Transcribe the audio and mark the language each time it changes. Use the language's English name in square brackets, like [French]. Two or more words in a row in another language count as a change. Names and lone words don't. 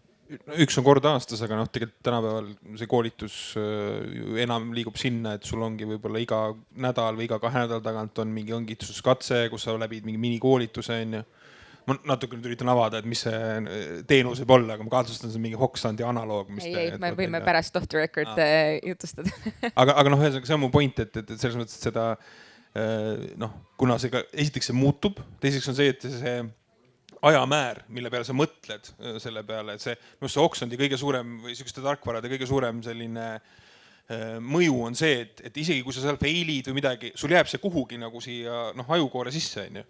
[Estonian] üks on kord aastas, aga noh, tegelikult tänapäeval see koolitus enam liigub sinna, et sul ongi võib-olla iga nädal või iga 2 nädala tagant on mingi õngitsuskatse, kus sa läbid mingi minikoolituse, on ju. Ma natuke nüüd üritan avada, et mis see teenus võib olla, aga ma kahtlustan, see on mingi Hoxandi analoog. Me võime pärast [English] off the record [Estonian] jutustada. aga noh, see on mu point, et selles mõttes, et seda noh, kuna see ka esiteks see muutub, teiseks on see, et see ajamäär, mille peale sa mõtled selle peale, et see Oxandi kõige suurem või sihukeste tarkvarade kõige suurem selline mõju on see, et isegi kui sa seal fail'id või midagi, sul jääb see kuhugi nagu siia ajukoore sisse, on ju.